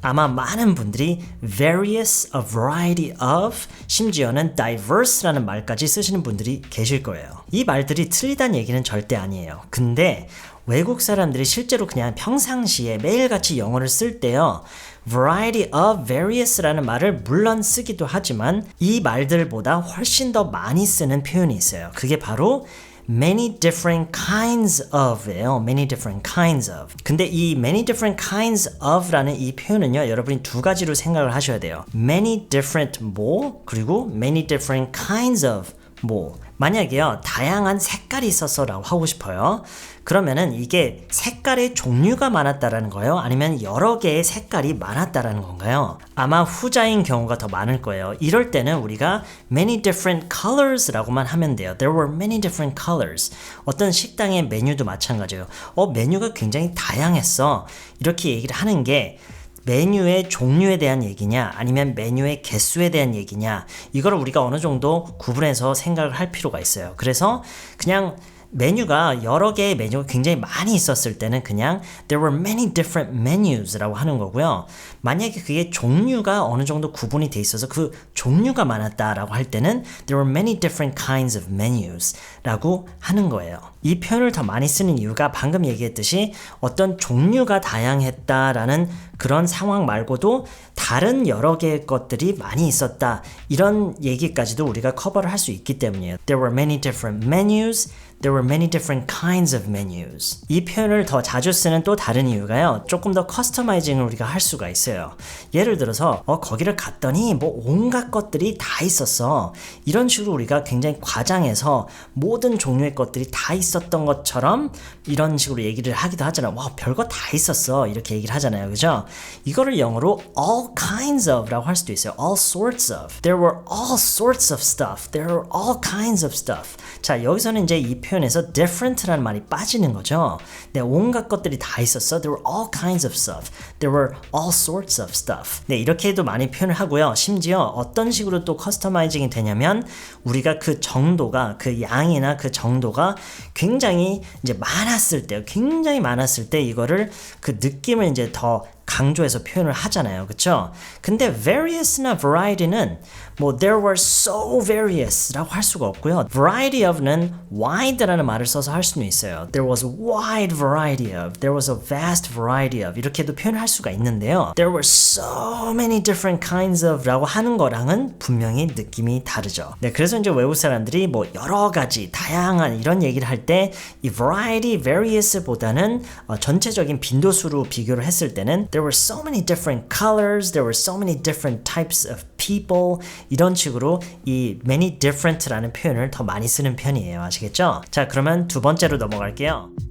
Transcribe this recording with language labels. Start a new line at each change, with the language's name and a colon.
Korean: 아마 많은 분들이 various,
English: a variety of,
Korean: 심지어는 diverse라는 말까지 쓰시는 분들이 계실 거예요. 이 말들이 틀리다는 얘기는 절대 아니에요. 근데 외국 사람들이 실제로 그냥 평상시에 매일같이 영어를 쓸 때요, variety of various라는 말을 물론 쓰기도 하지만 이 말들보다 훨씬 더 많이 쓰는 표현이 있어요. 그게 바로
English: many different kinds of
Korean: 예요.
English: many different kinds of.
Korean: 근데 이
English: many different kinds of
Korean: 라는 이 표현은요, 여러분이 2가지로 생각을 하셔야 돼요.
English: many different 뭐,
Korean: 그리고
English: many different kinds of 뭐.
Korean: 만약에요, 다양한 색깔이 있었어 라고 하고 싶어요. 그러면은 이게 색깔의 종류가 많았다라는 거예요? 아니면 여러 개의 색깔이 많았다라는 건가요? 아마 후자인 경우가 더 많을 거예요. 이럴 때는 우리가
English: many different colors
Korean: 라고만 하면 돼요.
English: There were many different colors.
Korean: 어떤 식당의 메뉴도 마찬가지예요. 메뉴가 굉장히 다양했어. 이렇게 얘기를 하는 게 메뉴의 종류에 대한 얘기냐, 아니면 메뉴의 개수에 대한 얘기냐, 이걸 우리가 어느 정도 구분해서 생각을 할 필요가 있어요. 그래서 그냥 메뉴가 여러 개의 메뉴가 굉장히 많이 있었을 때는 그냥
English: there were many different menus
Korean: 라고 하는 거고요. 만약에 그게 종류가 어느 정도 구분이 돼 있어서 그 종류가 많았다라고 할 때는
English: there were many different kinds of menus
Korean: 라고 하는 거예요. 이 표현을 더 많이 쓰는 이유가 방금 얘기했듯이 어떤 종류가 다양했다라는 그런 상황 말고도 다른 여러 개의 것들이 많이 있었다, 이런 얘기까지도 우리가 커버를 할 수 있기 때문이에요.
English: There were many different menus, there were many different kinds of menus.
Korean: 이 표현을 더 자주 쓰는 또 다른 이유가요, 조금 더 커스터마이징을 우리가 할 수가 있어요. 예를 들어서 거기를 갔더니 뭐 온갖 것들이 다 있었어, 이런 식으로 우리가 굉장히 과장해서 모든 종류의 것들이 다 있었던 것처럼 이런 식으로 얘기를 하기도 하잖아요. 와, 별거 다 있었어, 이렇게 얘기를 하잖아요. 그죠? 이거를 영어로
English: all kinds of
Korean: 라고 할 수도 있어요.
English: all sorts of. There were all sorts of stuff. There were all kinds of stuff.
Korean: 자, 여기서는 이제 이 표현에서 different라는 말이 빠지는 거죠. 네, 온갖 것들이 다 있었어.
English: There were all kinds of stuff. There were all sorts of stuff.
Korean: 네, 이렇게도 많이 표현을 하고요. 심지어 어떤 식으로 또 커스터마이징이 되냐면 우리가 그 정도가, 그 양이나 그 정도가 굉장히 이제 많았을 때, 굉장히 많았을 때 이거를 그 느낌을 이제 더 강조해서 표현을 하잖아요. 그쵸? 근데 various나 variety는 뭐
English: there were so various
Korean: 라고 할 수가 없고요. variety of는 wide라는 말을 써서 할 수는 있어요.
English: There was a wide variety of, there was a vast variety of,
Korean: 이렇게도 표현을 할 수가 있는데요.
English: There were so many different kinds of
Korean: 라고 하는 거랑은 분명히 느낌이 다르죠. 네, 그래서 이제 외국 사람들이 뭐 여러 가지, 다양한 이런 얘기를 할 때 이 variety, various 보다는 전체적인 빈도수로 비교를 했을 때는
English: there were so many different colors, there were so many different types of people,
Korean: 이런 식으로 이 many different라는 표현을 더 많이 쓰는 편이에요. 아시겠죠? 자, 그러면 두 번째로 넘어갈게요.